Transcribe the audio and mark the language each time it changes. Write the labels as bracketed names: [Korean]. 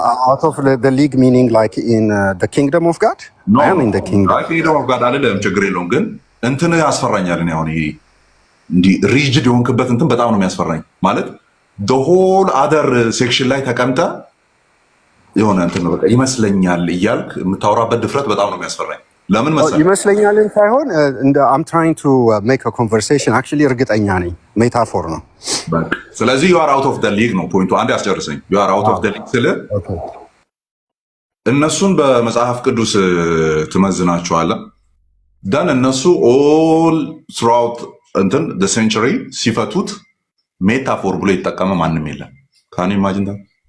[English] out of the league meaning like in the kingdom of God? No, I am in the kingdom. kingdom of God [Amharic] አይደለም፣ ችግር የለውም። ግን እንትን ያስፈራኛል። እኔ አሁን እንዲህ ሪጅድ የሆንክበት እንትን በጣም ነው የሚያስፈራኝ። ማለት [English] the whole other section [Amharic] ላይ ተቀምጠ የሆነ እንትን ነው በቃ ይመስለኛል እያልክ የምታወራበት ድፍረት በጣም ነው የሚያስፈራኝ። ለምን መሰለህ? ይመስለኛልን ሳይሆን [English] I'm trying to make a conversation. [Amharic] actually እርግጠኛ ነኝ ሜታፎር ነው። ስለዚህ [English] you are out of the league [Amharic] ነው ፖይንቱ። አንድ ያስጨርሰኝ። you are out of the league ስለ እነሱን በመጽሐፍ ቅዱስ ትመዝናቸዋለህ። ደን እነሱ [English] all throughout [Amharic] እንትን [English] the century [Amharic] ሲፈቱት ሜታፎር ብሎ የተጠቀመ ማንም የለም። [English] ካን ኢማጂን ዳት?